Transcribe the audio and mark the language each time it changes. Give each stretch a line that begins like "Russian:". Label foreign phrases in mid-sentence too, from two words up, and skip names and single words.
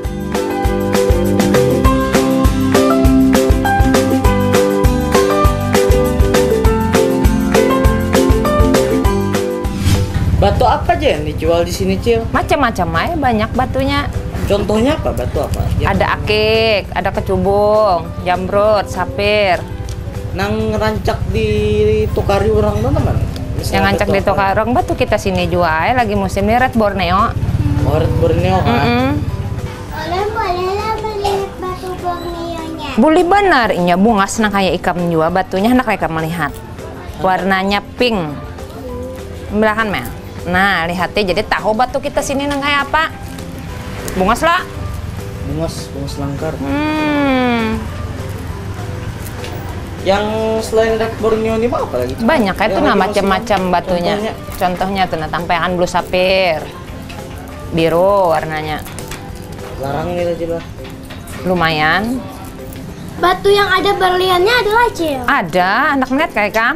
Banjar: Batu apa aja yang dijual di sini, Cil? Macam-macam aja, banyak batunya. Contohnya apa? Batu apa? Ada akik, ada kecubung, jamrut, sapir. Nang rancak di tukari orang mana? Yang rancak di tukari orang batu kita sini jual lagi musim ini red Borneo. Oh, red Borneo kan? Boleh melihat batu Borneo-nya. Boleh benar, inya bunga senang kayak ikan jual batunya hendak mereka melihat. Warnanya pink. Belakang mah. Nah, lihatnya jadi tahu batu kita sini nang kayak apa. Bungas lah. Bungas langkar. Yang selain red Borneo ini apa lagi? Banyak itu nah macam-macam batunya. Contohnya tuh nah tampean
English: blue sapir.
Banjar: Biru warnanya. Larang gitu juga. Lumayan. Batu yang ada berliannya adalah Cil. Ada, anak melihat kayak kam?